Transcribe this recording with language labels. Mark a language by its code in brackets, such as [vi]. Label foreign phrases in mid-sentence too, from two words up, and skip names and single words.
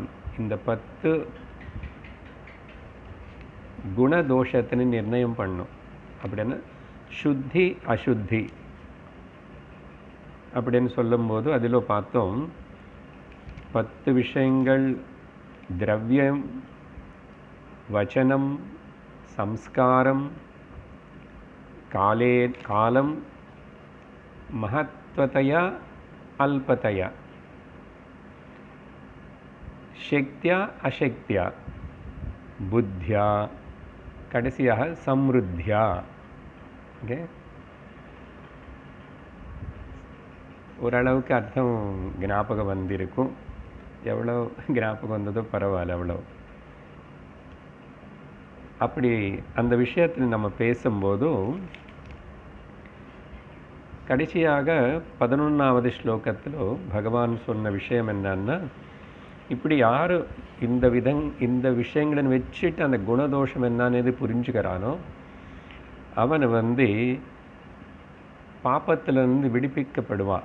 [ta] இந்த 10 குணதோஷத்தினை நிர்ணயம் பண்ணும். அப்படின்னா சுத்தி அசுத்தி அப்படின்னு சொல்லும்போது அதில் பார்த்தோம் 10 விஷயங்கள் [sa] द्रव्यम वचनम संस्कारम काले कालम महत्वतया अल्पतया शक्त्या अशक्त्या बुद्ध्या कடைசியாக समृद्ध्या. [ta] ஓகே, ஓரளவுக்கு அர்த்தம் ஞாபகம் வந்திருக்கும். எவ்வளோ ஞாபகம் வந்ததோ பரவாயில்ல. அவ்வளோ அப்படி அந்த விஷயத்தில் நம்ம பேசும்போதும் கடைசியாக 11வது ஸ்லோகத்தில் பகவான் சொன்ன விஷயம் என்னன்னா, இப்படி யார் இந்த விஷயங்களை வச்சுட்டு அந்த குணதோஷம் என்னன்னு புரிஞ்சுக்கிறானோ அவன் பாப்பத்திலிருந்து விடுவிக்கப்படுவான்.